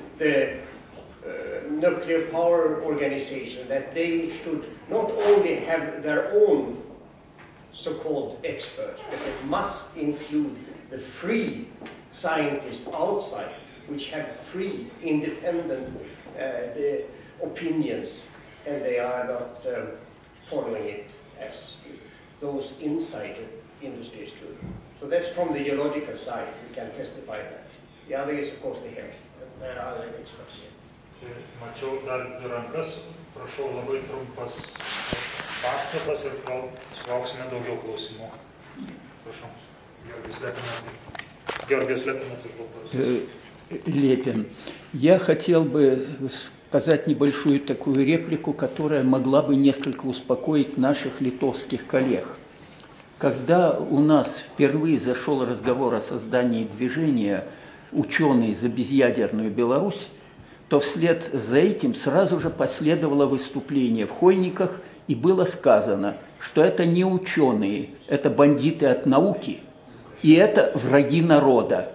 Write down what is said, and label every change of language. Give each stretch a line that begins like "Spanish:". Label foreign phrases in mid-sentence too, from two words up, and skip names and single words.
English: the nuclear power organization, that they should not only have their own so-called experts, but it must include the free scientists outside, which have free, independent opinions, and they are not following it as those inside the industries do. So that's from the geological side, we can testify that. The other is, of course, the health, and there are other experts here.
Lithuanian: Mačiau dar dvi rankas, prašau labai trumpas pastabas ir gal sulauksime daugiau klausimų. Prašau,
Russian: Георгий Лепин из Балкарии. Лепин. Я хотел бы сказать небольшую такую реплику, которая могла бы несколько успокоить наших литовских коллег. Когда у нас впервые зашел разговор о создании движения «Ученые за безъядерную Беларусь», то вслед за этим сразу же последовало выступление в Хойниках, и было сказано, что это не ученые, это бандиты от науки, и это враги народа.